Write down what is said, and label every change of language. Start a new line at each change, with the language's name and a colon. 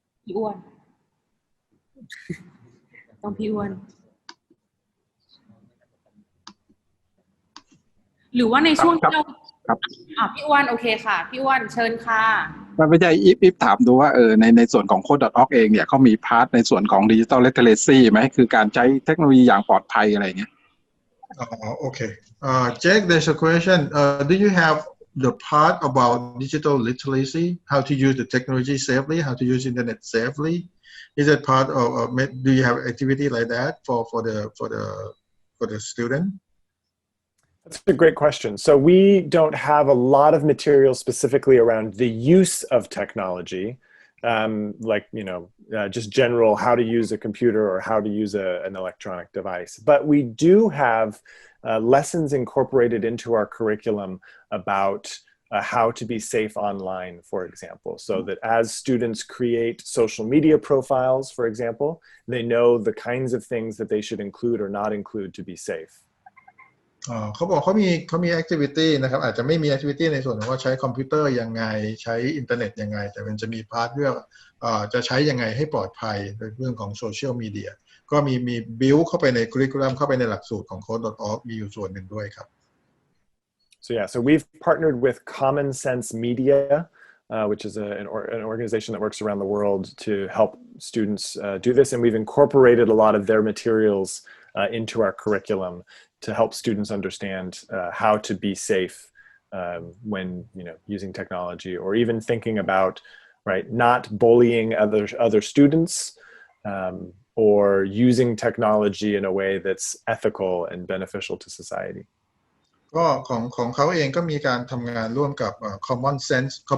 Thai: พี่อ้วน ต้องพี่อ้วน หรือว่าในช่วงที่เรา ครับ พี่อ้วนโอเคค่ะพี่อ้วนเชิญค่ะ ไม่ใช่อีฟถามดูว่าในส่วนของ Code.org เองเนี่ยเขามีพาร์ทในส่วนของ Digital Literacy ไหมคือการใช้เทคโนโลยีอย่างปลอดภัยอะไรอย่างเงี้ย
English: Okay. Jake, there's a question. Do you have the part about digital literacy, how to use the technology safely, how to use internet safely? Is it part of? Do you have activity like that for the student? That's a great question. So we don't have a lot of material specifically around the use of technology, like just general how to use a computer or how to use an electronic device. But we do have lessons incorporated into our curriculum about how to be safe online, for example, so that as students create social media profiles, for example, they know the kinds of things that they should include or not include to be safe.
Thai: เขาบอกเขามี activity นะครับอาจจะไม่มี activity ในส่วนของว่าใช้คอมพิวเตอร์ยังไงใช้อินเทอร์เน็ตยังไงแต่มันจะมีพาร์ทเรื่องจะใช้ยังไงให้ปลอดภัยในเรื่องของโซเชียลมีเดียก็มี build เข้าไปใน curriculum เข้าไปในหลักสูตรของ Code.org มีอยู่ส่วนหนึ่งด้วยครับ
English: So yeah, so we've partnered with Common Sense Media, which is an organization that works around the world to help students do this, and we've incorporated a lot of their materials into our curriculum to help students understand how to be safe when using technology, or even thinking about not bullying other students or using technology in a way that's ethical and beneficial to society.
Thai: ก็ของเขาเองก็มีการทำงานร่วมกับCommon Sense